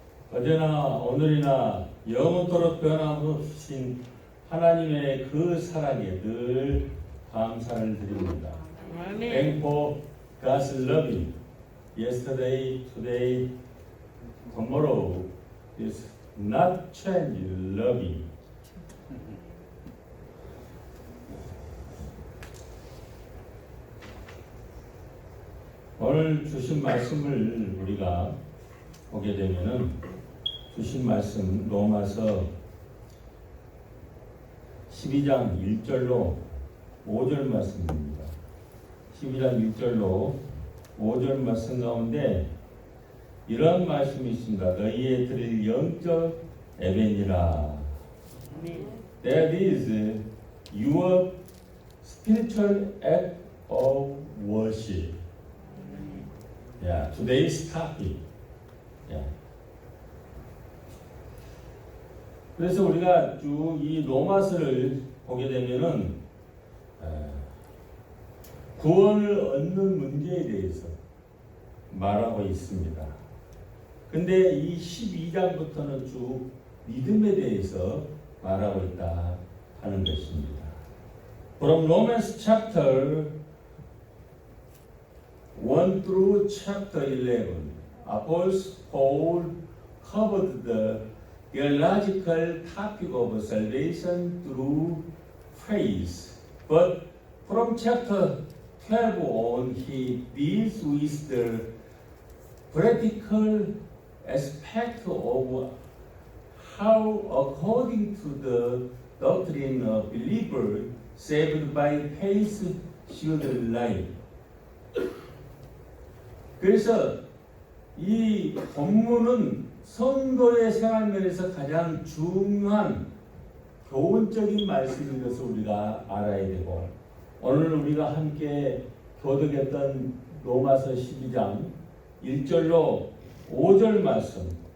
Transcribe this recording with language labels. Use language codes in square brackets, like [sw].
[ko] 어제나 오늘이나 영원토록 변함없으신 하나님의 그 사랑에 늘 감사를 드립니다. 아멘. [en] Thank for God's loving. Yesterday, today, tomorrow is not change loving. [ko] 오늘 주신 말씀을 우리가 보게 되면은 주신 말씀 로마서 12장 1절로 5절 말씀입니다. 12장 1절로 5절 말씀 가운데 이런 말씀이 있습니다. 너희의 드릴 영적 예배니라. [en] That is your spiritual act of worship. Yeah, today's topic. Yeah. [ko] 그래서 우리가 쭉 이 로마서를 보게 되면은 구원을 얻는 문제에 대해서 말하고 있습니다. 근데 이 12장부터는 쭉 믿음에 대해서 말하고 있다 하는 것입니다. [en] From Romans chapter 1 through chapter 11, Apostle Paul covered the theological topic of salvation through faith. But from chapter 12 on, he deals with the practical aspect of how, according to the doctrine of believer saved by faith, should live. [ko] 그래서 이 본문은 성도의 생활면에서 가장 중요한 교훈적인 말씀인 것을 우리가 알아야 되고, 오늘 우리가 함께 교독했던 로마서 12장 1절로 5절 말씀,